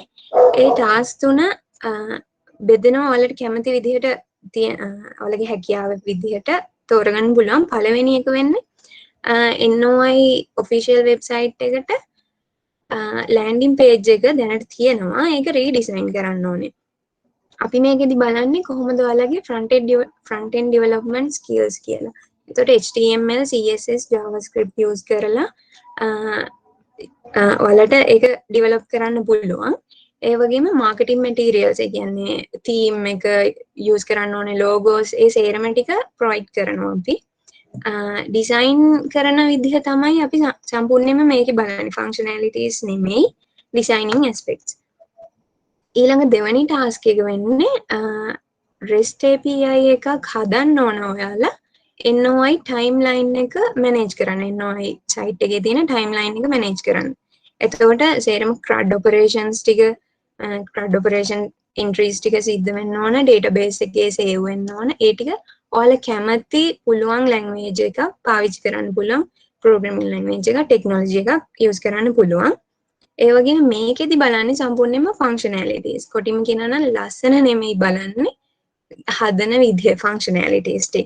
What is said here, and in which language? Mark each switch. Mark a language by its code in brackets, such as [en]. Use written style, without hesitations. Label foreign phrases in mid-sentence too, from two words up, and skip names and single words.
[si] ඒ task 3 බෙදෙනවා ඔයාලට කැමති විදිහට ඔයාලගේ හැකියාව විදිහට තෝරගන්න පුළුවන්. පළවෙනි එක වෙන්නේ NOI [en] official website [si] එකට [en] landing page [si] එක දැනට තියෙනවා. ඒක redesign කරන්න ඕනේ. අපි මේකෙදි බලන්නේ කොහොමද ඔයාලගේ [en] front end development skills [si] කියලා. එතකොට HTML, CSS, JavaScript use කරලා ඔයාලට ඒක develop කරන්න පුළුවන්. ඒ වගේම [en] marketing materials [si] ඒ කියන්නේ theme එක use කරන්න ඕනේ, logos ඒ සේරම ටික provide කරනවා අපි. design කරන විදිහ තමයි අපි සම්පූර්ණයෙන්ම මේකේ බලන්නේ. [en] functionalities නෙමෙයි, designing aspects. [si] ඊළඟ දෙවැනි ටාස්ක් එක වෙන්නේ REST API එකක් හදන්න ඕන ඔයාලා NOI timeline එක manage කරන්න. NOI site එකේ තියෙන timeline එක manage කරන්න. එතකොට සේරම [en] CRUD operations [si] ටික [en] CRUD operation entries [si] ටික සිද්ධ වෙන්න ඕන, database එකේ save වෙන්න ඕන. ඒ ටික ඔයාලා කැමති පුළුවන් language එකක් පාවිච්චි කරන්න පුළුවන්, [en] programming language [si] එකක්, technology එකක් use කරන්න පුළුවන්. ඒ වගේම මේකෙදි බලන්නේ සම්පූර්ණයෙන්ම functionalities. කොටිම කියනවා නම් ලස්සන නෙමෙයි බලන්නේ, හදන විදිය functionalities ටික.